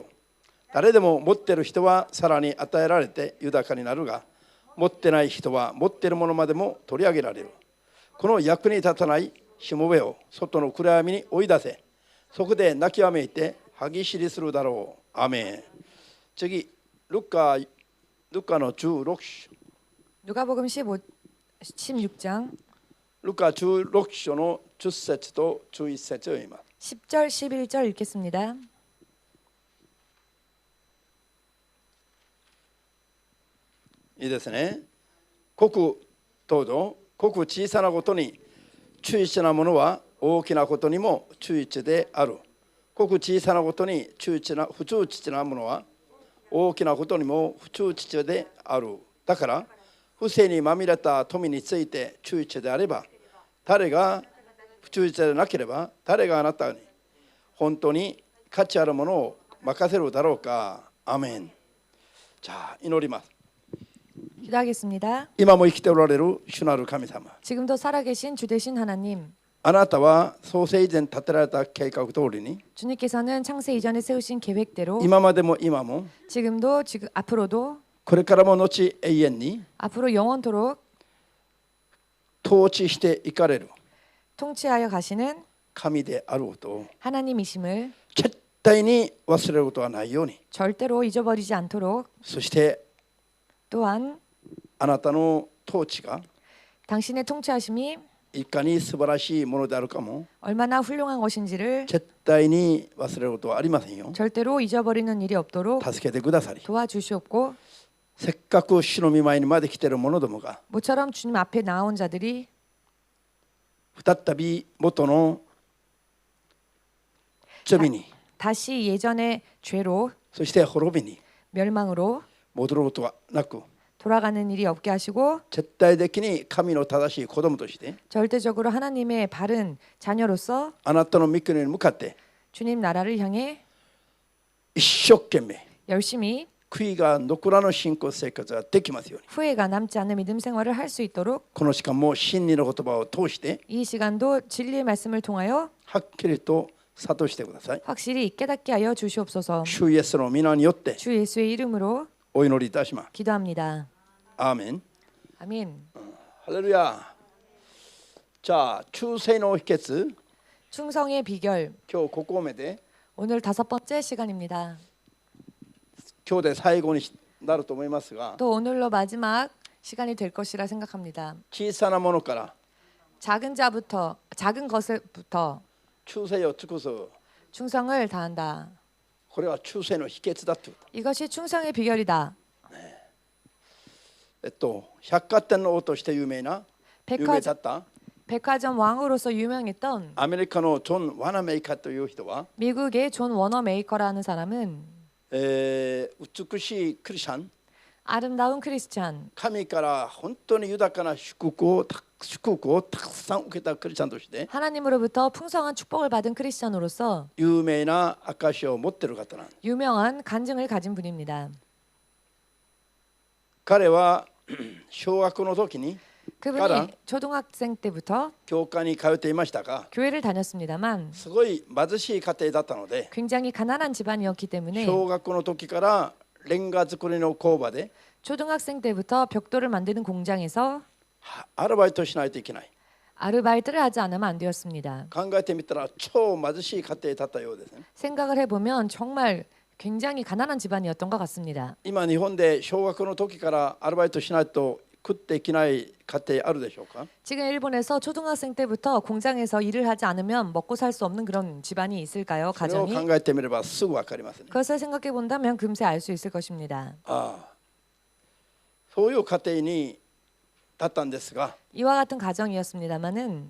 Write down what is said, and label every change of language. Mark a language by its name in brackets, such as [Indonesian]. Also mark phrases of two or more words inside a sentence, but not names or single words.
[Japanese] 誰でも持っている人はさらに与えられて豊かになるが、持ってない人は持っているものまでも取り上げられる。この役に立たないしもべを外の暗闇に追い出せ。そこで泣きわめいて歯ぎしりするだろう。アメン。次、ルカの16章。 [Korean] 누가복음 16장 [Japanese] ルカ16章の10節と11節を読みます。 [Korean] 10절 11절 읽겠습니다. [Japanese] いいですね。ごく小さなことに忠実なものは大きなことにも忠実である。ごく小さなことに不忠実なものは大きなことにも不忠実である。だから不正にまみれた富について忠実であれば、誰が不忠実でなければ誰があなたに本当に価値あるものを任せるだろうか。アメン。じゃあ祈ります。 [Korean] 기도하겠습니다. [Japanese] 今も生きておられる主なる神様、 [Korean] 지금도 살아계신 주 되신 하나님, [Japanese] あなたは創世以前立てられた計画通りに [Korean] 주님께서는 창세 이전에 세우신 계획대로 [Japanese] 今までも今も [Korean] 지금 앞으로도 [Japanese] これからも後永遠に [Korean] 앞으로 영원토록 [Japanese] 統治していかれる [Korean] 통치하여 가시는 [Japanese] 神であることを [Korean] 하나님이심을 [Japanese] 絶対に忘れることはないように、 [Korean] 절대로 잊어버리지 않도록, [Japanese] そして [Korean] 또한 [Japanese] あなたの統治が [Korean] 당신의 통치하심이 [Japanese] いかに素晴らしいものであるかも [Korean] 얼마나 훌륭한 것인지를 [Japanese] 絶対に忘れることはありませんよ。 [Korean] 절대로 잊어버리는 일이 없도록 [Japanese] 助けてくださり、 [Korean] 도와주시옵고, [Japanese] せっかく主の御前にまで来ている者どもが [Korean] 모처럼 주님 앞에 나온 자들이 [Japanese] 再び元の罪に [Korean] 다시 예전의 죄로, [Japanese] そして滅びに [Korean] 멸망으로 [Japanese] 戻ることはなく、 [Korean] 돌아가는 일이 없게 하시고, [Japanese] 絶対的に神の正しい子供として [Korean] 절대적으로 하나님의 바른 자녀로서 [Japanese] あなたの御国に向かって [Korean] 주님 나라를 향해 [Japanese] 一生懸命 [Korean] 열심히 [Japanese] 悔いが残らぬ信仰生活ができますように、 [Korean] 후회가 남지 않는 믿음 생활을 할 수 있도록 [Japanese] この時間も真理の言葉を通して [Korean] 이 시간도 진리의 말씀을 통하여 [Japanese] はっきりと諭してください。 [Korean] 확실히 깨닫게 하여 주시옵소서. [Japanese] 主イエスの皆によって [Korean] 주 예수의 이름으로 [Japanese] お祈りいたします。 [Korean] 기도합니다. [Japanese] アーメン。 [Korean] 아멘. [Japanese] ハレルヤ。じゃあ忠誠の秘訣、 [Korean] 충성의 비결. [Japanese] 今日ここまで [Korean] 오늘 5번째 시간입니다. [Japanese] 今日で最後になると思いますが、 [Korean] 또 오늘로 마지막 시간이 될 것이라 생각합니다. [Japanese] 小さなものから [Korean] 작은 것부터 [Japanese] 忠誠を尽くす、 [Korean] 충성을 다한다. [Japanese] これは忠誠の秘訣だというこ [Korean] 이것이 충성의 비결이다. [Japanese] と。百貨店の王として有名な有名だった [Korean] 백화점 왕으로서 유명했던 [Japanese] アメリカのジョン・ワナメイカという人は、 [Korean] 미국의 존 워너메이커라는 사람은 [Japanese] 美しいクリスチャン、 [Korean] 아름다운 크리스찬, [Japanese] 神から本当に豊かな祝福をたくさん受けたクリスチャンとして [Korean] 하나님으로부터 풍성한 축복을 받은 크리스찬으로서 [Japanese] 有名な証を持っている方なんです。 [Korean] 유명한 간증을 가진 분입니다. [Japanese] 彼は小学の時に [Korean] 그분이 초등학생 때부터 [Japanese] 教会に通っていましたが、 [Korean] 교회를 다녔습니다만 [Japanese] すごい貧しい家庭だったので、 [Korean] 굉장히 가난한 집안이었기 때문에 [Japanese] 小学の時からレンガ作りの工場で [Korean] 초등학생 때부터 벽돌을 만드는 공장에서 [Japanese] アルバイトしないといけない。 [Korean] 아르바이트를 하지 않으면 안 되었습니다. [Japanese] 考えてみたら超貧しい家庭だったようですね。 [Korean] 생각을 해보면 정말 굉장히 가난한 집안이었던 것 같습니다. [Japanese] 今日本で小学の時からアルバイトしないと食っていけない家庭あるでしょうか。 [Korean] 지금 일본에서 초등학생 때부터 공장에서 일을 하지 않으면 먹고 살 수 없는 그런 집안이 있을까요? [Japanese] それを [Korean] 가정이? [Japanese] 考えてみればすぐ分かりますね。 [Korean] 그것을 생각해 본다면 금세 알 수 있을 것입니다. [Japanese] そういう家庭にだったんですが、 [Korean] 이와 같은 가정이었습니다마는